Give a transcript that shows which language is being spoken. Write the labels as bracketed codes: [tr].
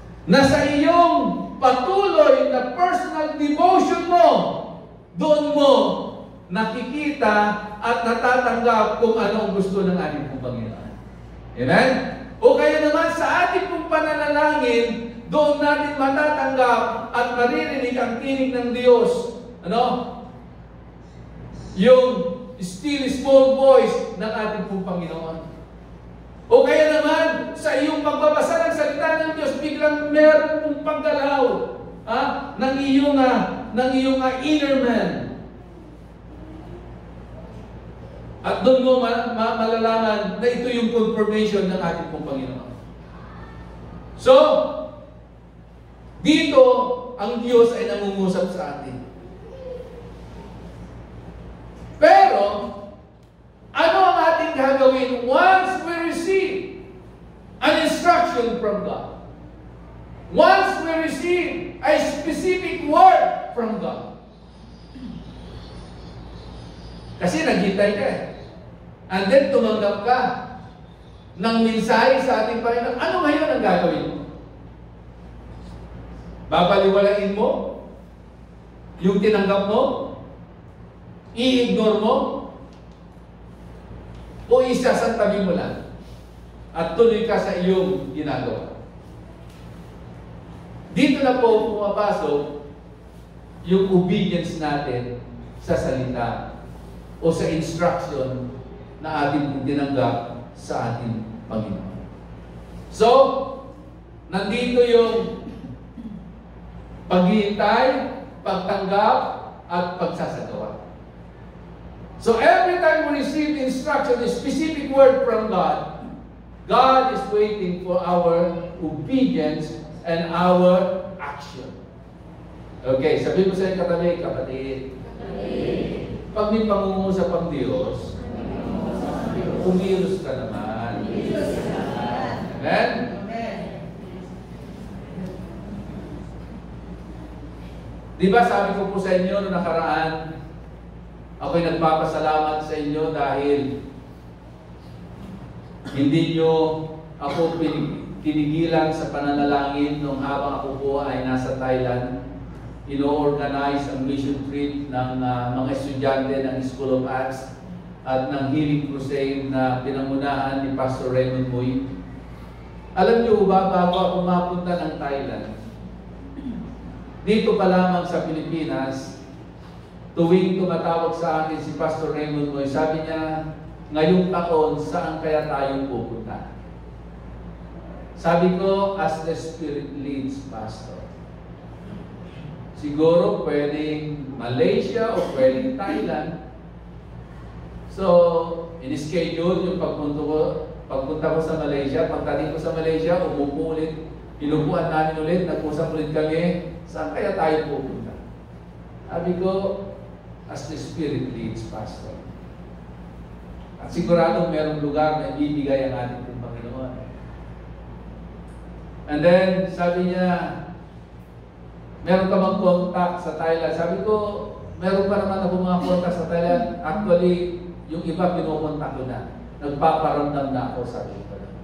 [tl] Na sa iyong patuloy na [en] personal devotion [tl] mo, doon mo nakikita at natatanggap kung ano ang gusto ng ating pong Panginoon. Amen? O kaya naman sa ating pong pananalangin, doon natin matatanggap at maririnig ang tinig ng Diyos. Ano? Yung [en] still small voice [tl] ng ating pong Panginoon. O kaya naman, sa iyong pagbabasa ng salita ng Diyos, biglang meron pong paggalaw ng iyong ng iyong inner man. At doon mo malalaman na ito yung confirmation ng ating pong Panginoon. So, dito, ang Diyos ay nangungusap sa atin. Pero, ano ang ating gagawin [en] once we receive an instruction from God? Once we receive a specific word from God. [tl] Kasi naghintay ka eh. [en] And then [tl] tumanggap ka ng mensahe sa ating Panginoon. Ano ngayon ang gagawin mo? Babaliwalain mo yung tinanggap mo? I-ignore mo? O isasantabi mo lang at tuloy ka sa iyong ginagawa? Dito na po pumapasok yung obedience natin sa salita o sa instruction na ating tinanggap sa ating Panginoon. So, nandito yung paghihintay, pagtanggap, at pagsasagawa. [en] So every time we receive instruction, a specific word from God, God is waiting for our obedience and our action. [tl] Okay, sabi mo sa iyong katabi, kapatid. Pag may pangungusap ang Diyos, umilos ka naman. Amen? Diba sabi ko po sa inyo noong nakaraan, ako'y nagpapasalamat sa inyo dahil hindi nyo ako tinigilan sa pananalangin nung habang ako po ay nasa Thailand. Ino-organize ang mission trip ng mga estudyante ng School of Acts at ng Healing Crusade na pinangunahan ni Pastor Raymond Muy. Alam nyo ba, bago ako mapunta ng Thailand, dito pa lamang sa Pilipinas, tuwing tumatawag sa akin si Pastor Raymond Muy, sabi niya, ngayong taon, saan kaya tayo pupunta? Sabi ko, [en] as the Spirit leads, Pastor. [tl] Siguro pwedeng Malaysia o pwedeng Thailand. So, in-schedule yung pagpunta ko sa Malaysia. Pagdating ko sa Malaysia, umupo ulit. Inupuan namin ulit, nag-usap ulit kami, saan kaya tayo pupunta? Sabi ko, [en] as the Spirit leads, Pastor. [tl] At siguradong merong lugar na ibibigay ang ating Panginoon. [en] And then, [tl] sabi niya, meron ka bang contact sa Thailand? Sabi ko, meron pa naman ako mga contact sa Thailand. Actually, yung iba pinukontak ko na. Nagpaparamdam na ako, sabi ko.